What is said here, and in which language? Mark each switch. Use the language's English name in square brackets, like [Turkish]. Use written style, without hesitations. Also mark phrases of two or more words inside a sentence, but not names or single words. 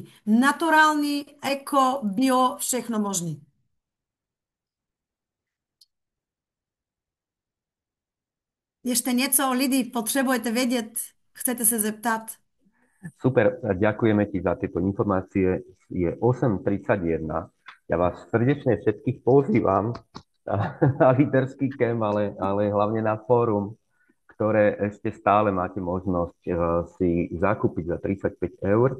[Czech] Naturální, eko, bio, všechno možné. Ještě něco, lidi, potřebujete vědět, chcete se zeptat? Super, [Slovak] ďakujeme ti za tieto informácie. Je 8:31. Ja vás srdečne všetkých pozývam na líderský kemp, ale hlavne na fórum, ktoré ešte stále máte možnosť si zakúpiť za 35 eur.